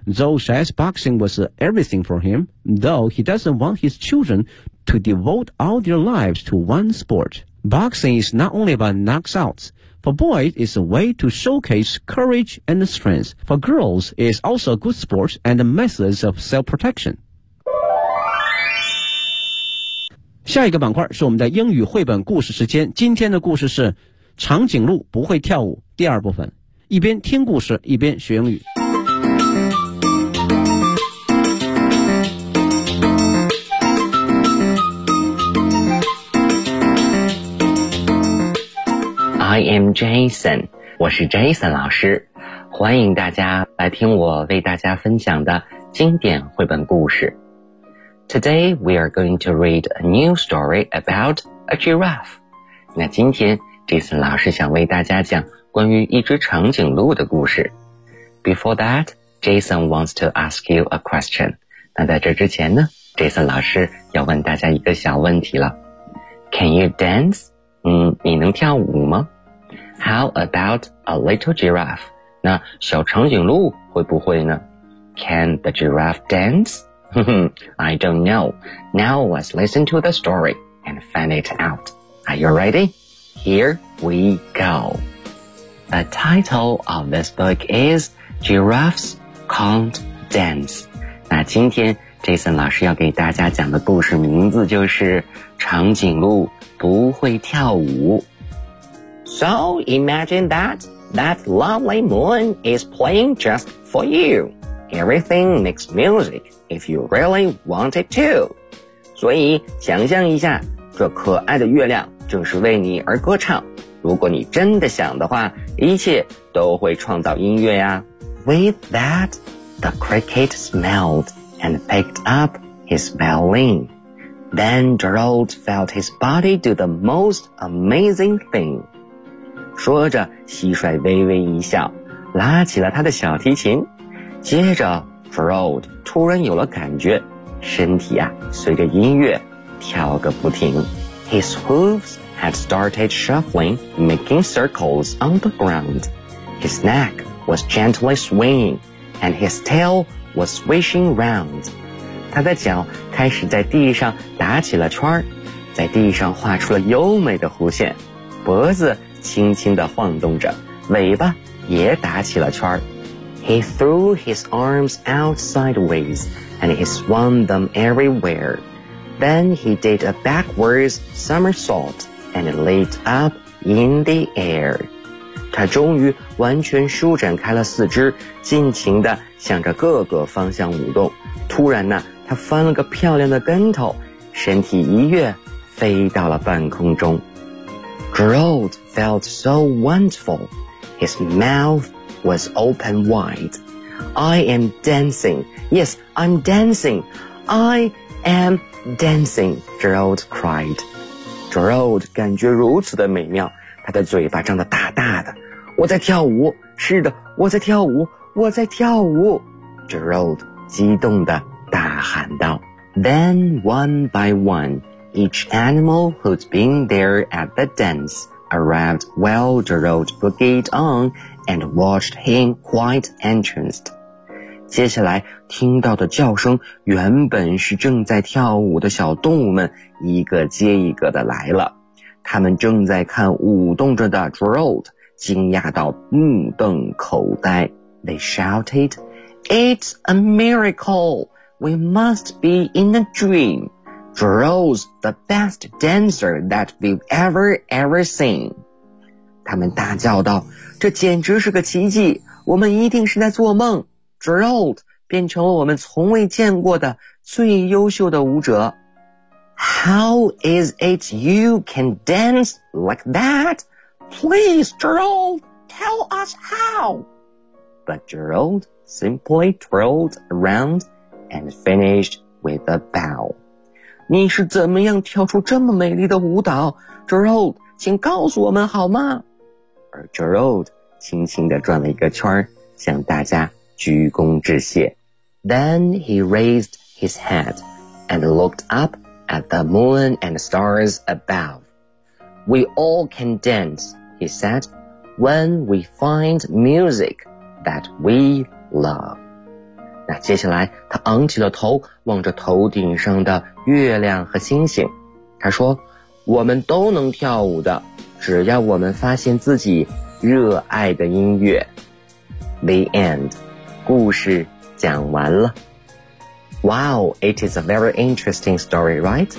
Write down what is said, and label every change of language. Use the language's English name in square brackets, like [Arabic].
[English] Zhou says boxing was everything for him, though he doesn't want his children to devote all their lives to one sport. Boxing is not only about knockouts. For boys, it's a way to showcase courage and strength. For girls, it's also a good sport and a method of self-protection. [Chinese] 下一个板块是我们的英语绘本故事时间。今天的故事是长颈鹿不会跳舞第二部分，一边听故事一边学英语。 [English] I am Jason， [Chinese] 我是 Jason 老师，欢迎大家来听我为大家分享的经典绘本故事。 [English] Today, we are going to read a new story about a giraffe. [Chinese] 那今天 Jason 老师想为大家讲关于一只长颈鹿的故事。 [English] Before that, Jason wants to ask you a question. [Chinese] 那在这之前呢， Jason 老师要问大家一个小问题了。 [English] Can you dance? [Chinese] 你能跳舞吗？ [English] How about a little giraffe? [Chinese] 那小长颈鹿会不会呢？ [English] Can the giraffe dance? I don't know. Now let's listen to the story and find it out. Are you ready? Here we go. The title of this book is Giraffes Can't Dance. [Chinese] 那今天 Jason 老师要给大家讲的故事名字就是长颈鹿不会跳舞。 [English] So imagine that lovely moon is playing just for you. Everything makes music if you really want it to. [Chinese] 所以想象一下，这可爱的月亮正是为你而歌唱。如果你真的想的话，一切都会创造音乐呀。 [English] With that, the cricket smelled and picked up his violin. Then Gerald felt his body do the most amazing thing. [Chinese] 说着，蟋蟀微微一笑，拉起了他的小提琴。接着 Gerald 突然有了感觉，身体啊随着音乐跳个不停。 [English] His hooves had started shuffling, making circles on the ground. His neck was gently swinging, and his tail was swishing round. [Chinese] 他的脚开始在地上打起了圈，在地上画出了优美的弧线，脖子轻轻地晃动着，尾巴也打起了圈。 [English] He threw his arms out sideways, and he swung them everywhere. Then he did a backwards somersault, and it lit up in the air. [Chinese] 他终于完全舒展开了四肢，尽情地向着各个方向舞动。突然呢，他翻了个漂亮的跟头，身体一跃，飞到了半空中。 [English] Gerald felt so wonderful. His mouthwas open wide. I am dancing. Yes, I'm dancing. I am dancing, Gerald cried. [Chinese] Gerald 感觉如此的美妙，他的嘴巴张得大大的。我在跳舞，是的，我在跳舞，我在跳舞。 Gerald 激动地大喊道 [English] Then one by one, each animal who'd been there at the dance arrived while the road boogied on and watched him quite entranced. [Chinese] 接下来听到的叫声原本是正在跳舞的小动物们一个接一个的来了。他们正在看舞动着的 Gerald, 惊讶到目瞪口呆。 [English] They shouted, It's a miracle! We must be in a dream! Gerald's the best dancer that we've ever seen! [Chinese] 他们大叫道，这简直是个奇迹，我们一定是在做梦。 Gerald 变成了我们从未见过的最优秀的舞者。 [English] How is it you can dance like that? Please, Gerald, tell us how. But Gerald simply twirled around and finished with a bow. [Chinese] 你是怎么样跳出这么美丽的舞蹈? Gerald, 请告诉我们好吗?而 Gerald 轻轻地转了一个圈,向大家鞠躬致谢。 [English] Then he raised his head and looked up,at the moon and stars above. We all can dance, he said, when we find music that we love. [Chinese] 那接下来他昂起了头望着头顶上的月亮和星星。他说我们都能跳舞的只要我们发现自己热爱的音乐。 [English] The end. [Chinese] 故事讲完了。 [English] Wow, it is a very interesting story, right?